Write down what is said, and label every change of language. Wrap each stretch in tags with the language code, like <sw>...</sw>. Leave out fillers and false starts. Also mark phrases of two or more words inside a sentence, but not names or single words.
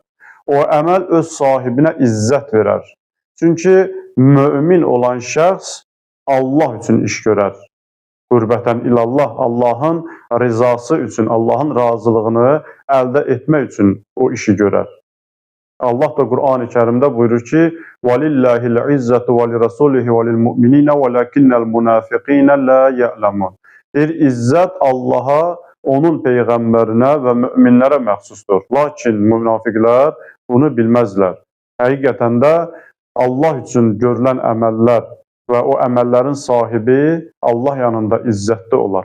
<az>O əməl öz sahibinə izzət verər. Çünki mömin olan şəxs Allah üçün iş görər.</az> <ar>قربةً إلى الله,</ar> <az>Allahın rizası üçün, Allahın razılığını əldə etmək üçün o işi görər. Allah da Qur'an-ı Kərimdə buyurur ki,</az> <ar>وَلِلَّهِ الْعِزَّةُ وَلِرَسُولِهِ وَلِلْمُؤْمِنِينَ وَلَكِنَّ الْمُنَافِقِينَ لَا يَعْلَمُونَ.</ar> <az>İzzət Allaha, onun peyğəmbərinə və möminlərə məxsusdur. Lakin münafiqlər bunu bilməzlər. Həqiqətən də Allah üçün görülən əməllər və o əməllərin sahibi Allah yanında izzətli olar.</az>